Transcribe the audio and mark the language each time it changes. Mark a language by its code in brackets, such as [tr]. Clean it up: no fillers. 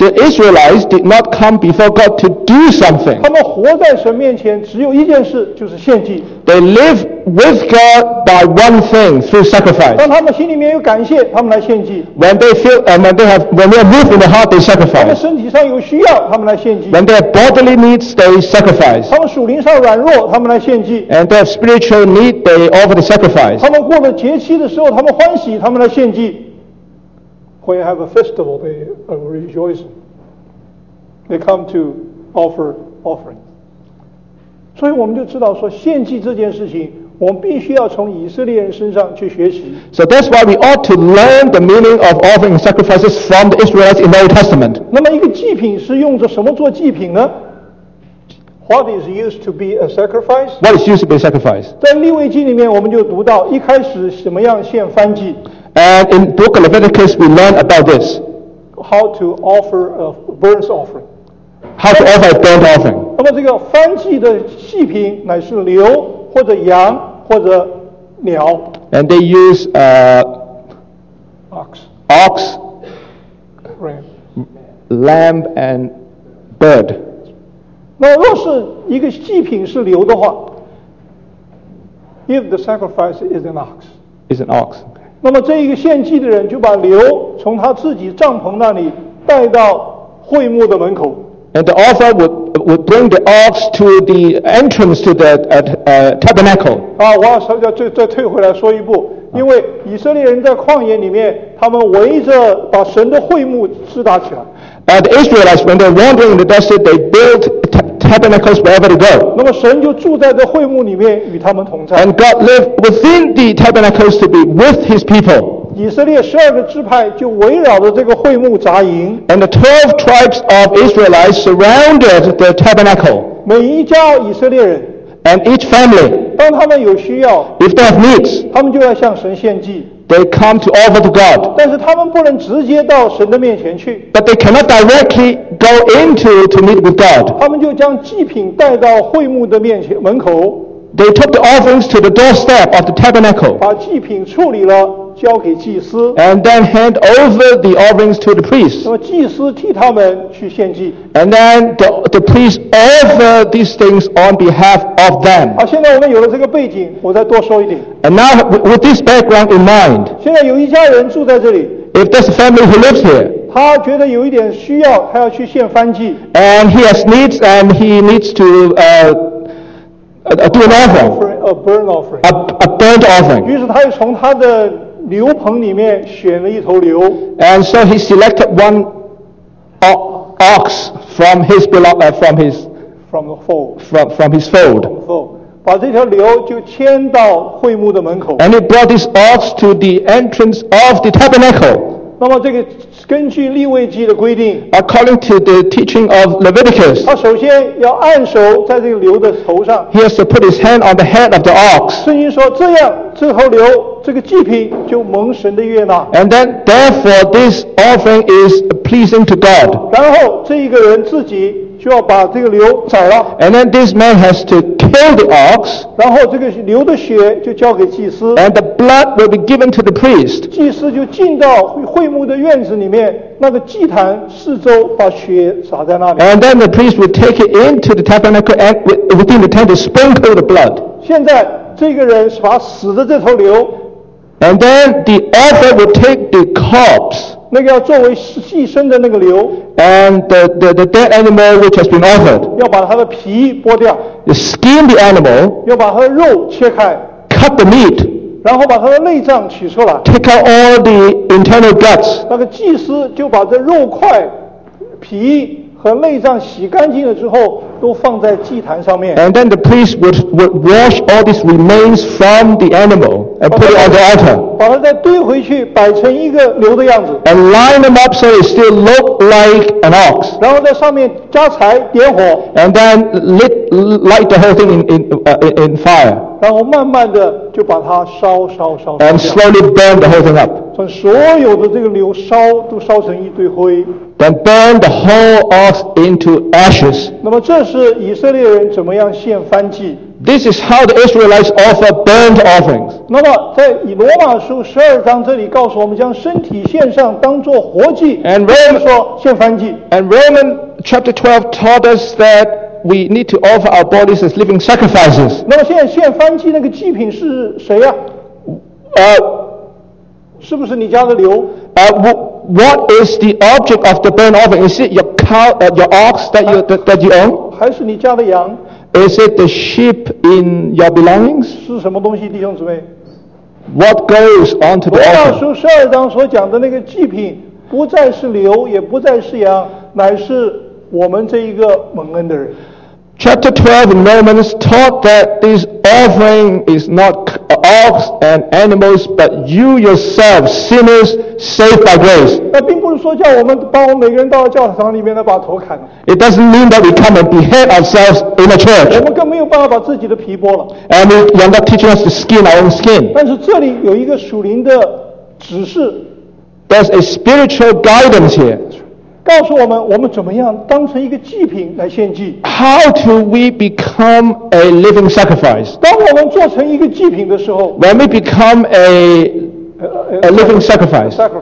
[en] The Israelites did not come before God to do something. [zh] 他们活在神面前只有一件事，就是献祭。 [en] They live with God by one thing through sacrifice. [zh] 当他们心里面有感谢，他们来献祭。 [en] When they are moved in the heart, they sacrifice. [zh] 他们身体上有需要，他们来献祭。 [en] When their bodily needs, they sacrifice. [zh] 他们属灵上软弱，他们来献祭。 [en] And their spiritual need, they offer the sacrifice. [zh] 他们过了节期的时候，他们欢喜，他们来献祭。 [en] When you have a festival, they rejoice. They come to offer offering. [zh] 所以我们就知道说献祭这件事情。我们必须要从以色列人身上去学习。 [en] So that's why we ought to learn the meaning of offering sacrifices from the Israelites in the Old Testament. [zh] 那么一个祭品是用着什么做祭品呢？ [en] What is used to be a sacrifice? What is used to be a sacrifice? [zh] 在利未记里面我们就读到一开始什么样献燔祭。 [en] And in the book of Leviticus we learn about this. How to offer a burnt offering. How to offer a burnt offering. [zh] 那么这个燔祭的祭品乃是牛或者羊或者鸟 [en] and they use ox ram lamb and bird [zh] 那若是一个祭品是牛的话 [en] if the sacrifice is an ox [zh] 那么这一个献祭的人就把牛从他自己帐篷那里带到会幕的门口 [en] and the offer would bring the ox to the entrance to the tabernacle. [zh] 啊，我要稍微再退回来说一步，因为以色列人在旷野里面，他们围着把神的会幕支搭起来。 [en] The Israelites, when they're wandering in the desert, they built tabernacles wherever they go. [zh] 那么神就住在这会幕里面与他们同在。 [en] And God lived within the tabernacles to be with His people. [zh] 以色列十二个支派就围绕着这个会幕扎营 [en] and the 12 tribes of Israelites surrounded the tabernacle [zh] 每一家以色列人 [en] and each family [zh] 当他们有需要 [en] if they have needs [zh] 他们就要向神献祭 [en] they come to offer to God [zh] 但是他们不能直接到神的面前去 [en] but they cannot directly go into to meet with God [zh] 他们就将祭品带到会幕的面前门口 [en] they took the offerings to the doorstep of the tabernacle [zh] 把祭品处理了交给祭司 [en] and then hand over the offerings to the priest. [zh] 那么祭司替他们去献祭 [en] and then the priest offer these things on behalf of them. [zh] 好，现在我们有了这个背景，我再多说一点 [en] and now with this background in mind. [zh] 现在有一家人住在这里 [en] if there's a family who lives here. [zh] 他觉得有一点需要，他要去献燔祭 [en] and he has needs and he needs to do an offering. A burnt offering. [zh] 于是他又从他的牛棚里面选了一头牛 [en] and so he selected one ox from his belong from his fold [zh] 把这条牛就牵到会幕的门口 [en] and he brought this ox to the entrance of the tabernacle [zh] 那么这个根据利未记的规定 [en] according to the teaching of Leviticus [zh] 他首先要按手在这个牛的头上 [en] he has to put his hand on the head of the ox [zh] 圣经说这样这头牛这个祭品就蒙神的悦纳 [en] and then therefore this offering is pleasing to God [zh] 然后这一个人自己就要把这个牛宰了 [en] and then this man has to kill the ox [zh] 然后这个牛的血就交给祭司 [en] and the blood will be given to the priest [zh] 祭司就进到会幕的院子里面那个祭坛四周把血洒在那里 [en] and then the priest will take it into the tabernacle and within the tent to sprinkle the blood [zh] 现在这个人把死的这头牛 [en] And then the effort will take the corpse. [zh] 那个要作为牺牲的那个牛。 [en] And the dead animal which has been offered. [zh] 要把它的皮剥掉。 [en] The skin the animal. [zh] 要把它的肉切开。 [en] Cut the meat. [zh] 然后把它的内脏取出来。 [en] Take out all the internal guts. [zh] 那个祭司就把这肉块、皮和内脏洗干净了之后，都放在祭坛上面。 [en] And then the priest would wash all these remains from the animal and put it on the altar. [zh] 把它再堆回去，摆成一个牛的样子。 [en] And line them up so it still looked like an ox. [zh] 然后在上面加柴点火。 [en] And then light the whole thing in fire. [zh] 然后慢慢的就把它烧。 [en] And slowly burn the whole thing up. [zh] 从所有的这个牛都烧成一堆灰。 [en] Then burn the whole ox into ashes. [zh] 那么这是以色列人怎么样献燔祭。 [en] This is how the Israelites offer burnt offerings. [zh] 那么在以罗马书十二章这里告诉我们，将身体献上当作活祭。 [en] And Romans [zh] 说献燔祭。 [en] And Romans chapter 12 taught us that we need to offer our bodies as living sacrifices. [zh] 那么现在献燔祭那个祭品是谁呀？是不是你家的牛？ [en] What is the object of the burnt offering? Is it your cow, your ox that you own? [zh] 还是你家的羊? [en] Is it the sheep in your belongings? [zh] 是什么东西，弟兄姊妹? [en] What goes onto the altar? [zh] 罗马书十二章所讲的那个祭品，不再是牛，也不再是羊，乃是我们这一个蒙恩的人。 [en] Chapter 12 in Romans taught that this offering is not ox and animals, but you yourself, sinners, saved by grace. [zh] 那并不是说叫我们把我们每个人到了教堂里面来把头砍了。 [en] It doesn't mean that we come and behead ourselves in a church. [zh] 我们更没有办法把自己的皮剥了。 [en] And you're not teaching us to skin our own skin. [zh] 但是这里有一个属灵的指示。 [en] There's a spiritual guidance here. [zh] 告诉我们，我们怎么样当成一个祭品来献祭 [en] ？How do we become a living sacrifice？ [zh] 当我们做成一个祭品的时候 [en] ，When we become a living sacrifice，